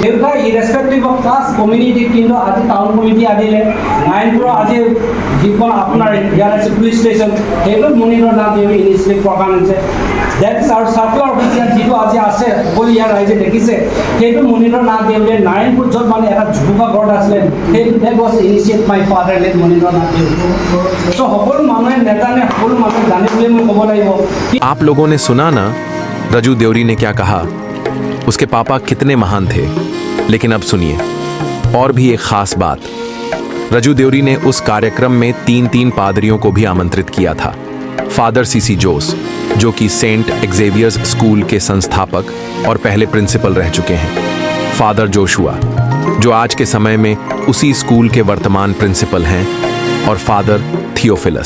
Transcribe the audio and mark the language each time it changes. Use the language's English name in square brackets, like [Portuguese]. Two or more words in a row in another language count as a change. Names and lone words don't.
[Assamese] দেউতাই [English] irrespective of caste community, [Assamese] কিন্তু আজি টাউন কমিটি আনিলে নাৰায়ণপুৰৰ আজি যিখন আপোনাৰ ইয়াৰ আছে [English] police station, [Assamese] সেইটো মুনীন্দ্ৰ নাথ দেৱৰী ইনিচিয়েটিভ প্ৰকাশ আনিছে। ডেটছ আৰু [English] circular officer [Assamese] যিটো আজি আছে সকলো ইয়াৰ ৰাইজে দেখিছে, সেইটো মুনীন্দ্ৰ নাথ দেৱৰীয়ে নাৰায়ণপুৰ য'ত মানে এটা জুপুকা ঘৰত আছিলে, সেইটো [English] that was initiate my father late [Assamese] মুনীন্দ্ৰ নাথ দেৱৰী। চ' সকলো মানুহে নেজানে, সকলো মানুহে জানে বুলি মই ক'ব লাগিব। [Hindi] आप लोगों ने सुना ना राजू देवरी ने क्या कहा, उसके पापा कितने महान थे। लेकिन अब सुनिए और भी एक खास बात। राजू देवरी ने उस कार्यक्रम में 3 पादरियों को भी आमंत्रित किया था। फादर सीसी जोस, जो कि सेंट एक्जेवियर्स स्कूल के संस्थापक और पहले प्रिंसिपल रह चुके हैं, फादर जोशुआ, जो आज के समय में उसी स्कूल के वर्तमान प्रिंसिपल हैं, और फादर थियोफिलस।